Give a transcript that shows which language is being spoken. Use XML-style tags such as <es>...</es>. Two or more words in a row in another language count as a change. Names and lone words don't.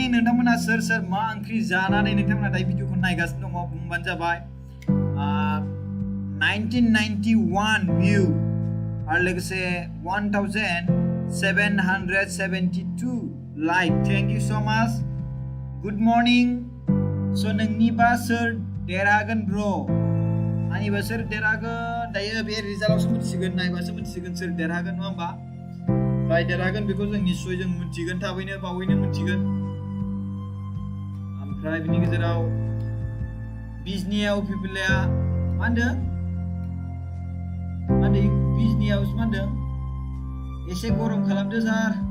<brx>नोंथांमोना सोर सोर मा ओंख्रि जानानै नोंथांमोना दायो भिडिअखौ नायगासिनो दङ बुंबानो जाबाय 1991 view आरो लोगोसे 1772 like.</brx> <en>Thank you so much. Good morning. So</en> <brx>नोंनिबा सोर देरहागोन ब्र आंनिबा सोर देरहागोन दायो बे रिजाल्टआवसो मिथिसिगोन नायबासो मिथिसिगोन सोर देरहागोन नङा होमबा जाय देरहागोन बेखौ जों निश्चय जों मिथिगोन थाबैनो बावैनो मिथिगोन ओमफ्राय बिनि गेजेराव बिजनिया उपिपिलाया मा होनदों बिजनियावसो मा होनदों एसे गरम खालामदो सार</brx>